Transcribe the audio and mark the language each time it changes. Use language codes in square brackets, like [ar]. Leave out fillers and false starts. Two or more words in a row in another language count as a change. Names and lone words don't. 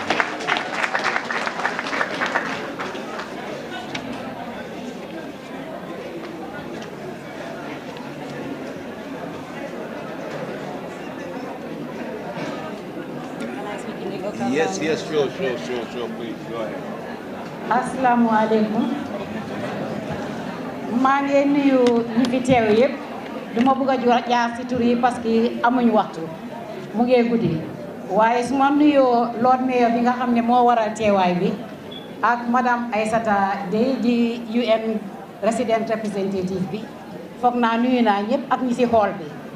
[en] Yes, sure, please, go ahead. [ar] السلام عليكم. [wo] maa ngi nuyu ñi fi teew yëpp duma bëgg a jaar ci tur yi [fr] parce que [wo] amuñ waxtu mu ngi guddi waaye su ma nuyoo [en] Lord Mayor [wo] bi nga xam ne moo waral teewaay bi ak madame Aïssata Dieye di [en] UN Resident Representative [wo] bi foog naa nuyu naa ñëpp ak ñi ci xool bi